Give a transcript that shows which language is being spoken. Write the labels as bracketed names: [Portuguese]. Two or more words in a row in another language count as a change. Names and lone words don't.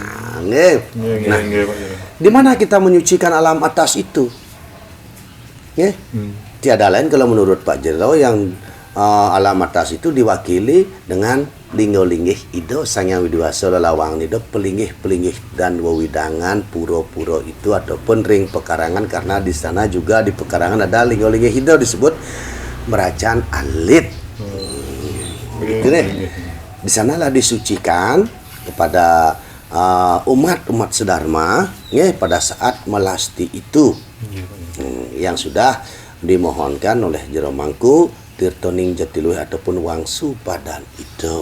[Indonesian] Di mana kita menyucikan alam atas itu? Tiada lain kalau menurut Pak Jero yang alam atas itu diwakili dengan [Balinese] linggo-linggih Ido Sang Hyang Widiwasa lelawang Ido pelinggih-pelinggih [Indonesian] dan wewidangan puro-puro itu ataupun [Balinese] ring pekarangan [Indonesian] karena di sana juga di pekarangan ada [Balinese] linggo-linggih Ido [Indonesian] disebut [Balinese] merajaan alit. [Indonesian] Begitu deh. Di sanalah disucikan kepada umat sedharma nggih pada saat melasti itu. Yang sudah dimohonkan oleh Jero Mangku Tirtoning Jatiluih ataupun Wangsu Padan itu.